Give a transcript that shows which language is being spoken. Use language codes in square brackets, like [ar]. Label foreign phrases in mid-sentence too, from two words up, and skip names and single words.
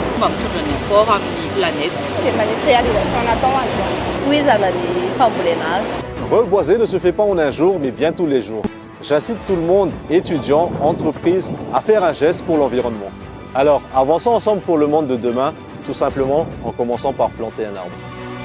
[mg] Mba mitondra ny apport amin'ny planète. Dia manisy réalisation natao androany. Tohizana ny fambolena hazo. [fr] Reboiser ne se fait pas en un jour, mais bien tous les jours. J'incite tout le monde, étudiants, entreprises, à faire un geste pour l'environnement. Alors, avançons ensemble pour le monde de demain, tout simplement en commençant par planter un arbre.